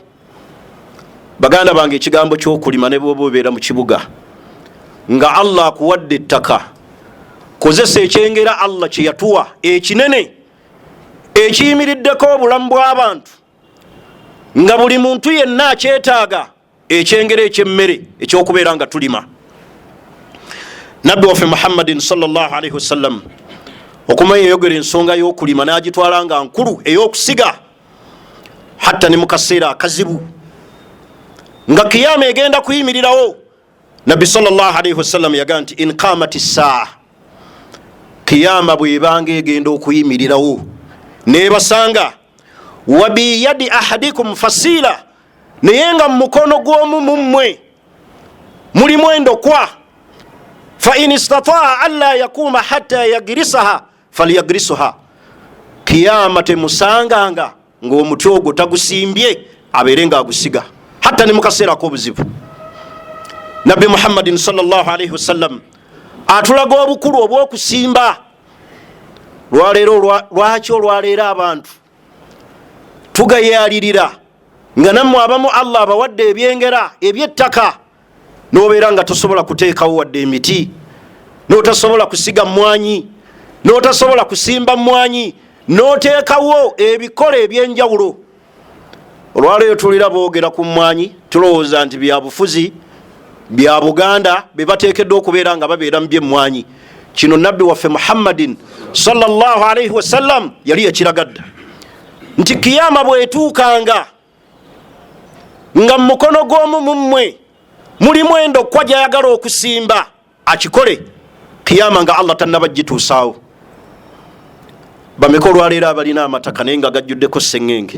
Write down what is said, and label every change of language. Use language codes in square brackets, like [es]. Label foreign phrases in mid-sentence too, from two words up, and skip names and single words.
[lg] Baganda bange, ekigambo ky'okulima ne bw'oba obeera mu kibuga nga Allah akuwadde ettaka, kozesa ekyengera Allah kye yatuwa ekinene ekiyimiriddeko obulamu bw'abantu, nga buli muntu yenna akyetaaga, ekyengera eky'emmere eky'okubeera nga tulima. Nabbi waffe Muhammadin [ar] صلى الله عليه وسلم [lg] okumanya eyogera ensonga y'okulima n'agitwala nga nkulu ey'okusiga, hatta ne mu kaseera akazibu nga kiyama egenda kuyimirirawo. Nabbi [ar] صلى الله عليه وسلم [lg] yaga nti [ar] إن قامت الساعة, [lg] kiyama bwebanga egenda okuyimirirawo nebasanga [ar] وبيد أحدكم فسيلة, [lg] naye nga mu mukono gw'omu mummwe mulimu endokwa [ar] فإن استطاع ألا يقوم حتى يغرسها فليغرسها. [lg] Kiyama temusanganga ng'omuti ogwo tagusimbye abeere nga agusiga hatta ne mukaseera ak'obuzibu. Nabbi Muhammadin [ar] صلى الله عليه وسلم [lg] atulaga obukulu obw'okusimba. Lwaki olwaleero abantu tugayalirira nga nammwe abamu Allah abawadde ebyengera eby'ettaka n'obeera nga tosobola kuteekawo wadde emiti, n'otasobola kusiga mwanyi, n'otasobola kusimba mwanyi, n'oteekawo ebikola ebyenjawulo. Olwaleero tulira boogera ku mwanyi tulowooza nti bya bufuzi bya Buganda be bateekeddwa okubeera nga babeera mu by'emmwanyi. Kino nabbi waffe Muhammadin [ar] صلى الله عليه وسلم [lg] yali yakiragadda nti kiyama bwetuukanga nga mukono gw'omu mummwe mulimu endokwa gy'ayagala okusimba akikole, kiyama nga Allah tannabagituusaawo. Bameka olwaleero abalina amataka naye nga gajjuddeko sseŋŋenge?